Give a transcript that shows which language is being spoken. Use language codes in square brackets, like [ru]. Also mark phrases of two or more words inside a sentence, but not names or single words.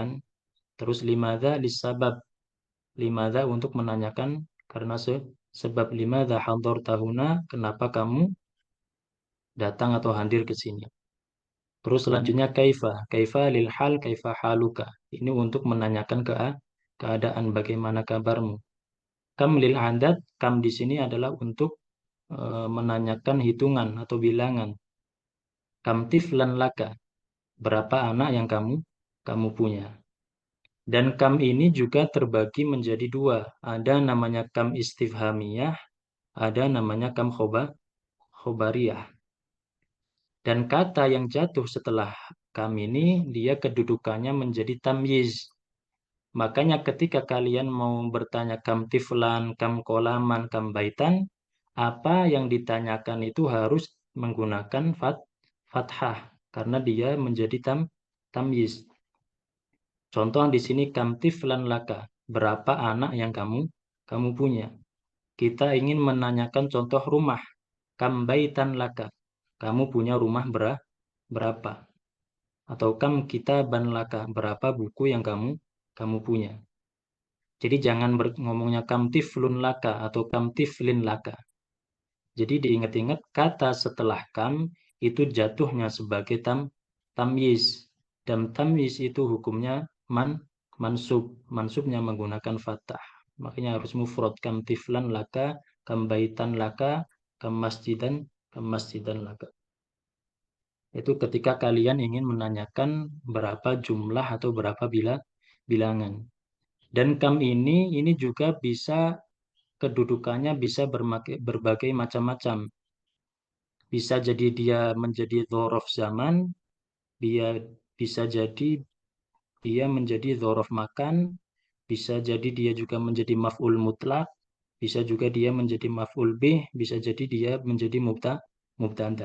[id] Terus [ar] لماذا للسبب. [id] Limadha untuk menanyakan karena sebab [ar] لماذا حضرتم هنا, [id] kenapa kamu datang atau hadir ke sini. Terus selanjutnya kaifa. [ar] كيف للحال، كيف حالك. [id] Ini untuk menanyakan keadaan bagaimana kabarmu. [ar] كم للعدد, [id] kam di sini adalah untuk menanyakan hitungan atau bilangan. [ar] كم طفلاً لك. [id] Berapa anak yang kamu punya. Dan kam ini juga terbagi menjadi dua. Ada namanya [ar] كم الاستفهامية, [id] ada namanya [ar] كم الخبرية. [id] Dan kata yang jatuh setelah kam ini, dia kedudukannya menjadi tamyiz. Makanya ketika kalian mau bertanya [ar] كم طفلاً، كم قلماً، كم بيتاً, [id] apa yang ditanyakan itu harus menggunakan fathah karena dia menjadi tamyiz. Contoh di sini [ar] كم طفلاً لك, [id] berapa anak yang kamu punya. Kita ingin menanyakan contoh rumah, [ar] كم بيتاً لك, [id] kamu punya rumah berapa? Atau [ar] كم كتاباً لك, [id] berapa buku yang kamu punya. Jadi jangan ngomongnya [ar] كم طفلٌ لك [id] atau [ar] كم طفلٍ لك. [id] Jadi diingat-ingat kata setelah kam itu jatuhnya sebagai tamyiz. Dan tamyiz itu hukumnya mansub. Mansubnya menggunakan fathah. Makanya harus mufrad [ar] كم طفلاً لك، كم بيتاً لك، كم مسجداً لك. [id] Itu ketika kalian ingin menanyakan berapa jumlah atau berapa bilangan. Dan kam ini juga bisa kedudukannya bisa berbagai macam-macam. Bisa jadi dia menjadi [ar] ظرف زمان, [id] dia bisa jadi dia menjadi [ar] ظرف مكان, [id] bisa jadi dia juga menjadi [ar] مفعول مطلق, [id] bisa juga dia menjadi [ar] مفعول به, [id] bisa jadi dia menjadi mubtada.